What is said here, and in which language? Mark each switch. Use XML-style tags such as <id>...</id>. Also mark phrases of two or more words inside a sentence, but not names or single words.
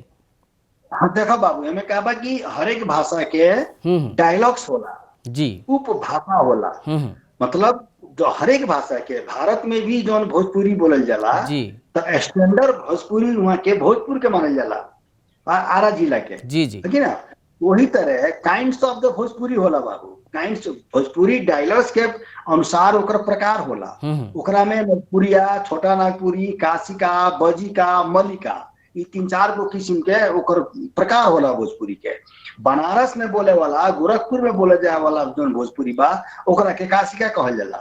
<bho>हाँ देखो बाबू, हमें कहा बा कि हर एक भाषा के डायलॉग्स होला जी, उपभाषा होला। मतलब जो हर एक भाषा के भारत में भी जो भोजपुरी बोलल जाला जी तो स्टैंडर्ड भोजपुरी वहाँ के भोजपुर के मानल जाला, आरा जिला के, जी जी है ना। वही तरह</bho> <en>kinds of the Bhojpuri</en> <bho>होला बाबू। काइंड्स भोजपुरी डायलॉग्स के अनुसार ओकर प्रकार होला। ओकरा में नागपुरिया, छोटा नागपुरी, काशिका, बजिका, मलिका, ये 3-4 गो किस्म के ओकर प्रकार होला भोजपुरी के। बनारस में बोले वाला, गोरखपुर में बोले जाए वाला जो भोजपुरी बा ओकरा के काशिका कहल जाला।</bho>